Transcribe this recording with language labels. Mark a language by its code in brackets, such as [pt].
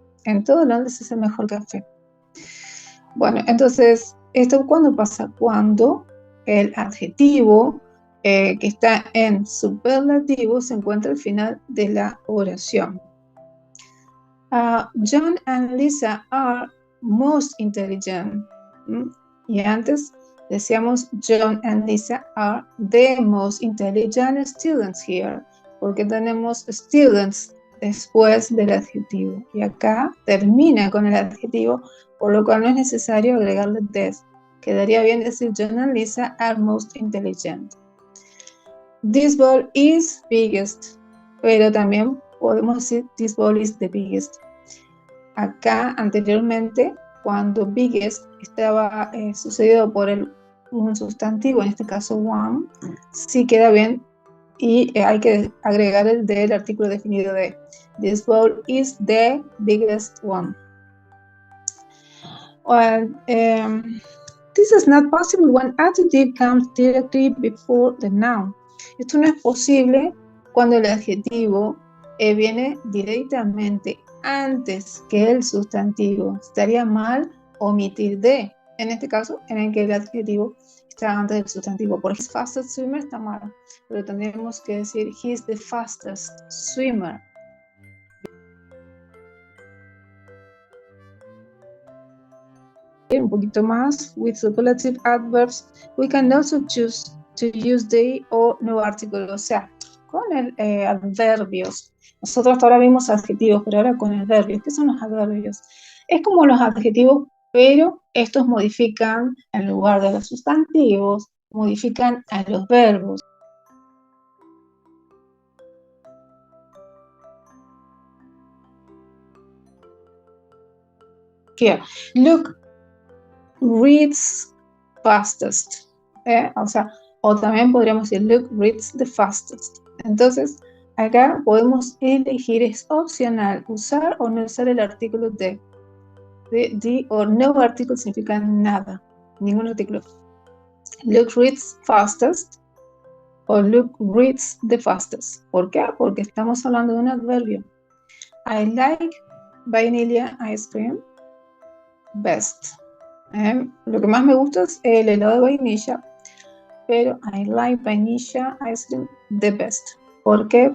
[es] En todo Londres es el mejor café. Bueno, entonces, ¿esto cuándo pasa? Cuando el adjetivo que está en superlativo se encuentra al final de la oración. [en] John and Lisa are most intelligent. [es] Y antes [en] Decíamos, John and Lisa are the most intelligent students here, [es] porque tenemos students después del adjetivo. Y acá termina con el adjetivo, por lo cual no es necesario agregarle this. Quedaría bien decir, [en] John and Lisa are most intelligent. This ball is biggest, [es] pero también podemos decir, [en] this ball is the biggest. [es] Acá, anteriormente, cuando biggest estaba sucedido por un sustantivo, en este caso one, sí queda bien y hay que agregar el del artículo definido de [en] this ball is the biggest one. Well, this is not possible when adjective comes directly before the noun. [es] Esto no es posible cuando el adjetivo viene directamente antes que el sustantivo. Estaría mal omitir de, en este caso, en el que el adjetivo está antes del sustantivo. Por ejemplo, fastest swimmer está mal, pero tendríamos que decir [en] he's the fastest swimmer. [es] Un poquito más, [en] with superlative adverbs, we can also choose to use they or no article, [es] o sea, con adverbios. Nosotros hasta ahora vimos adjetivos, pero ahora con adverbios. ¿Qué son los adverbios? Es como los adjetivos, pero estos modifican en lugar de los sustantivos, modifican a los verbos. [en] Here, look reads fastest. [es] O también podríamos decir [en] look reads the fastest. [es] Entonces, acá podemos elegir, es opcional, usar o no usar el artículo de. The o no artículo significa nada, ningún artículo. [en] Luke reads fastest o Luke reads the fastest. [es] ¿Por qué? Porque estamos hablando de un adverbio. [en] I like vanilla ice cream best. [es] Lo que más me gusta es el helado de vainilla, pero [en] I like vanilla ice cream the best. [es] ¿Por qué?